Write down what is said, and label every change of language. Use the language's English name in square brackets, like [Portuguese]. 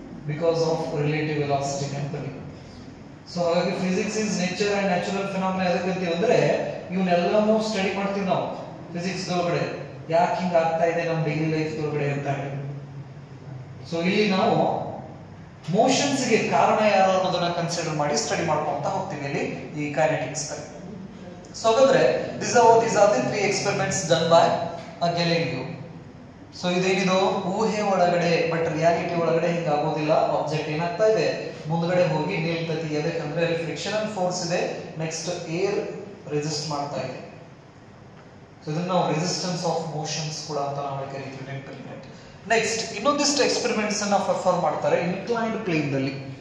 [English] Because of relative velocity. [Kannada] ನೆನಪಲ್ಲಿ. So ಹಾಗಾಗಿ [English] physics is nature and natural phenomena [Kannada] ಎದಕ್ಕೆ ಅಂತೀವಿ ಅಂದ್ರೆ ಇವನ್ನೆಲ್ಲನೂ ಸ್ಟಡಿ ಮಾಡ್ತೀವಿ ನಾವು ಫಿಸಿಕ್ಸ್ ಒಳಗಡೆ, ಯಾಕೆ ಹಿಂಗ ಆಗ್ತಾ ಇದೆ ನಮ್ಮ ಡೈಲಿ ಲೈಫ್ ಒಳಗಡೆ ಅಂತ ಹೇಳಿ. ಸೊ ಇಲ್ಲಿ ನಾವು ಮೋಷನ್ಸ್ ಗೆ ಕಾರಣ ಯಾರು ಅನ್ನೋದನ್ನ ಕನ್ಸಿಡರ್ ಮಾಡಿ ಸ್ಟಡಿ ಮಾಡ್ಕೊಂತ ಹೋಗ್ತೀವಿ ಇಲ್ಲಿ ಈ ಕೈನೆಟಿಕ್ಸ್ ನಲ್ಲಿ. ಸೊ ಹಾಗಾದ್ರೆ [English] these are the 3 experiments done by Galileo. [Kannada] So ಇದೇನಿದು ಊಹೆ ಒಳಗಡೆ, ಬಟ್ ರಿಯಾಲಿಟಿ ಒಳಗಡೆ ಹಿಂಗ ಆಗೋದಿಲ್ಲ. ಆಬ್ಜೆಕ್ಟ್ ಏನಾಗ್ತಾ ಇದೆ, ಮುಂದ್ಗಡೆ ಹೋಗಿ ನಿಲ್ತತಿ. ಯಾಕಂದ್ರೆ ಅಲ್ಲಿ ಫ್ರಿಕ್ಷನಲ್ ಫೋರ್ಸ್ ಇದೆ, ನೆಕ್ಸ್ಟ್ ಏರ್ ರೆಸಿಸ್ಟ್ ಮಾಡ್ತಾ ಇದೆ. ಸೊ ಇದನ್ನ ನಾವು ರೆಸಿಸ್ಟೆನ್ಸ್ ಆಫ್ ಮೋಷನ್ಸ್ ಕೂಡ ಅಂತ ನಾವು ಕರಿತೀವಿ. ನೆಕ್ಸ್ಟ್ ಇನ್ನೊಂದಿಷ್ಟು ಎಕ್ಸ್ಪೆರಿಮೆಂಟ್ಸ್ ಅನ್ನ ಪರ್ಫಾರ್ಮ್ ಮಾಡ್ತಾರೆ ಇನ್ಕ್ಲೈನ್ಡ್ ಪ್ಲೇನ್ ದಲ್ಲಿ.